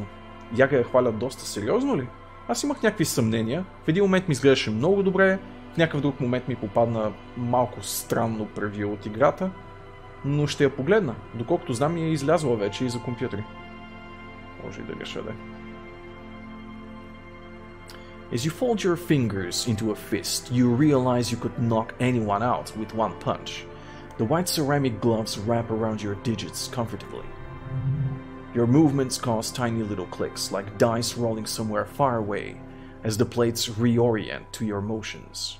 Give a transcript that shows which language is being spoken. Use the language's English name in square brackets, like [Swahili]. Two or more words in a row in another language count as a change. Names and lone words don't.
[Bulgarian] Яга я хвалят доста сериозно ли? Аз имах някакви съмнения. В един момент ми изглеждаше много добре, в някакъв друг момент ми попадна малко странно превю от играта, но ще я погледна. Доколкото знам, е излязла вече и за компютри. Може и да греша, да. [English] As you fold your fingers into a fist, you realize you could knock anyone out with one punch. The white ceramic gloves wrap around your digits comfortably. Your movements cause tiny little clicks, like dice rolling somewhere far away, as the plates reorient to your motions.